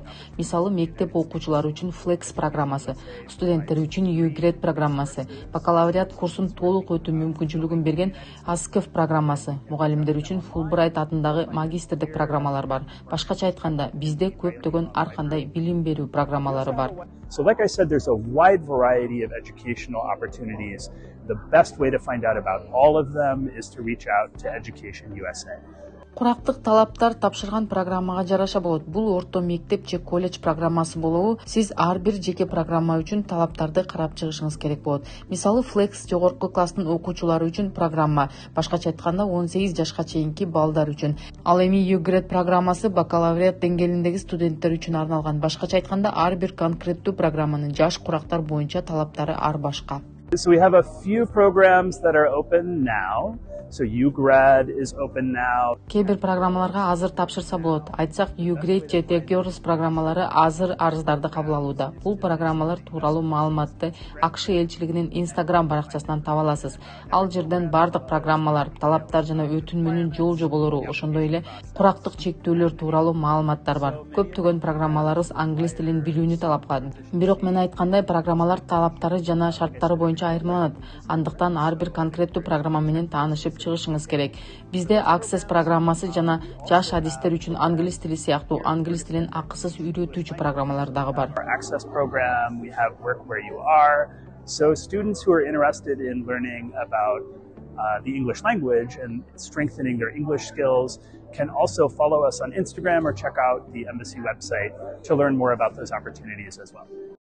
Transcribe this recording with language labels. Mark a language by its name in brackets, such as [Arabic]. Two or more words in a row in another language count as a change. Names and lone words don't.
[Kyrgyz] Мисалы, мектеп окуучулары үчүн Flex программасы, студенттер үчүн UGRADE программасы, бакалавриат курсун толук өтүү мүмкүнчүлүгүн берген ASCIF программасы, мугалимдер үчүн Fulbright атындагы магистрдик программалар бар. Башкача айтканда, бизде көптөгөн ар кандай билим берүү программалары бар. [English] So like I said, there's a wide variety of educational opportunities. The best way to find out about all of them is to reach out to Education USA. [Kyrgyz] Курактык талаптар тапшырган программага жараша болот. Бул орто мектеп же колледж программасы болобу? Сиз ар бир жеке программа үчүн талаптарды карап чыгышыңыз керек болот. Мисалы, Flex жогорку класстын окуучулары үчүн программа, башкача айтканда 18 жашка чейинки балдар үчүн. Ал эми UGRADE программасы бакалавриат деңгээлиндеги студенттер үчүн арналган. Башкача айтканда, ар бир конкреттүү программанын жаш курактар боюнча талаптары ар башка. [English] So we have a few programs that are open now. So UGRAD is open now. [Kyrgyz] Кээ бир программаларга азыр тапшырса болот. Айтсак, UGRADE же TechGirls программалары азыр арыздарды кабыл алууда. Бул программалар тууралуу маалыматты AQSh элчилигинин Instagram баракчасынан таба аласыз. Ал жерден бардык программалар, талаптар жана өтүнмөнүн жол-жоболору, ошондой эле курактык чектөөлөр тууралуу маалыматтар бар. Көптөгөн программаларыбыз англис тилин билүүнү талап кылат. Бирок мен айткандай, программалар талаптары жана шарттары боюнча айырмаланат. Андыктан ар бир конкреттүү программа менен таанышып чыгышыңыз керек. Бизде Access программасы жана жаш адистер үчүн англис тили сыяктуу англис тилин акысыз үйрөтүүчү программалар дагы бар. [English] Our Access program, we have Work Where You Are. So students who are interested in learning about the English language and strengthening their English skills can also follow us on Instagram or check out the embassy website to learn more about those opportunities as well.